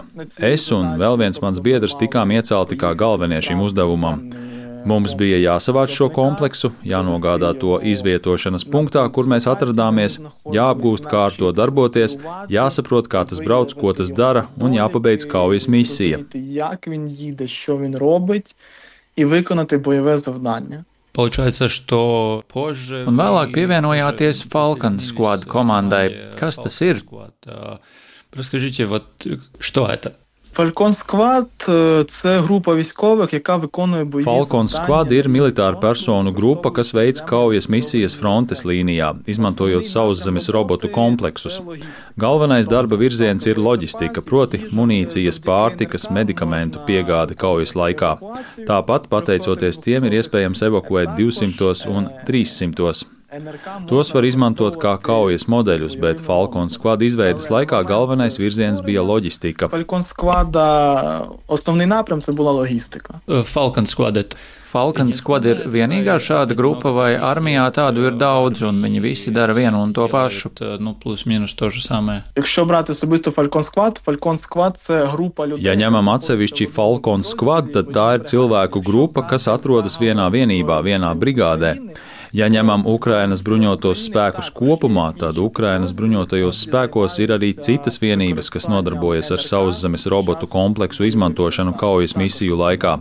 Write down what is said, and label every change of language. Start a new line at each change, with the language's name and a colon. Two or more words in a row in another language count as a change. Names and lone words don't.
Latvian: Es un vēl viens mans biedrs tikām iecelti kā galvenie šim uzdevumam. Mums bija jāsavāc šo kompleksu, jānogādā to izvietošanas punktā, kur mēs atradāmies, jāapgūst, kā ar to darboties, jāsaprot, kā tas brauc, ko tas dara, un jāpabeidz kaujas misija.
Ukrainian: І виконати бойове завдання.
Russian: Получается, что позже...
Latvian: Un vēlāk pievienojāties Falcon Squad komandai. Kas tas ir?
Russian: Расскажите, вот что это?
Ukrainian: Falcon Squad – це група військових, яка виконує бойові завдання.
Latvian: Falcon Squad ir militāra personu grupa, kas veic kaujas misijas frontes līnijā, izmantojot sauszemes robotu kompleksus. Galvenais darba virziens ir loģistika, proti munīcijas, pārtikas, medikamentu piegāde kaujas laikā. Tāpat, pateicoties tiem, ir iespējams evakuēt 200 un 300. Tos var izmantot kā kaujas modeļus, bet Falcon Squad izveidas laikā galvenais virziens bija loģistika.
Ukrainian: Falcon Squada основний напрям це була логістика.
Latvian: Falcon Squad ir vienīgā šāda grupa vai armijā tādu ir daudz un viņi visi dara vienu un to pašu?
Russian: плюс минус то же самое.
Ukrainian: Якщо брати особисто Falcon Squad це група людей.
Latvian: Ja ņemam atsevišķi Falcon Squad, tad tā ir cilvēku grupa, kas atrodas vienā vienībā, vienā brigādē. Ja ņemam Ukrainas bruņotos spēkus kopumā, tad Ukrainas bruņotajos spēkos ir arī citas vienības, kas nodarbojas ar sauszemes robotu kompleksu izmantošanu kaujas misiju laikā.